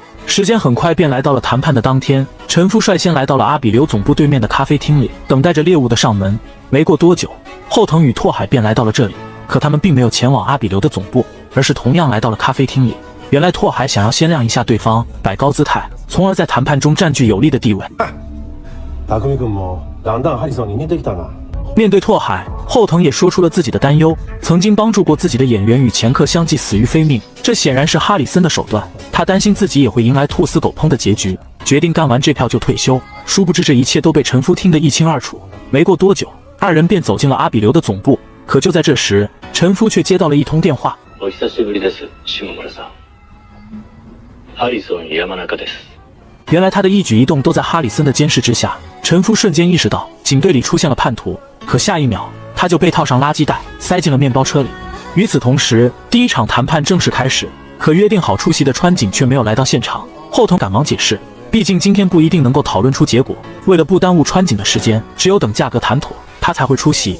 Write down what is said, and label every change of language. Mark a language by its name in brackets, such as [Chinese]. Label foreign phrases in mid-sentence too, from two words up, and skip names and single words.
[Chinese] 时间很快便来到了谈判的当天，陈夫率先来到了阿比留总部对面的咖啡厅里，等待着猎物的上门。没过多久，后藤与拓海便来到了这里，可他们并没有前往阿比留的总部，而是同样来到了咖啡厅里。原来拓海想要先亮一下对方，摆高姿态，从而在谈判中占据有利的地位。 [Japanese] 匠君もだんだんハリソンに似てきたな。 [Chinese] 面对拓海，后藤也说出了自己的担忧。曾经帮助过自己的演员与前客相继死于非命，这显然是哈里森的手段。他担心自己也会迎来兔死狗烹的结局，决定干完这票就退休。殊不知这一切都被陈夫听得一清二楚。没过多久，二人便走进了阿比留的总部。可就在这时，陈夫却接到了一通电话。 [Japanese] お久しぶりです、下村さん。ハリソン山中です。 [Chinese] 原来他的一举一动都在哈里森的监视之下。陈夫瞬间意识到警队里出现了叛徒，可下一秒他就被套上垃圾袋，塞进了面包车里。与此同时，第一场谈判正式开始，可约定好出席的川井却没有来到现场。后藤赶忙解释，毕竟今天不一定能够讨论出结果，为了不耽误川井的时间，只有等价格谈妥，他才会出席。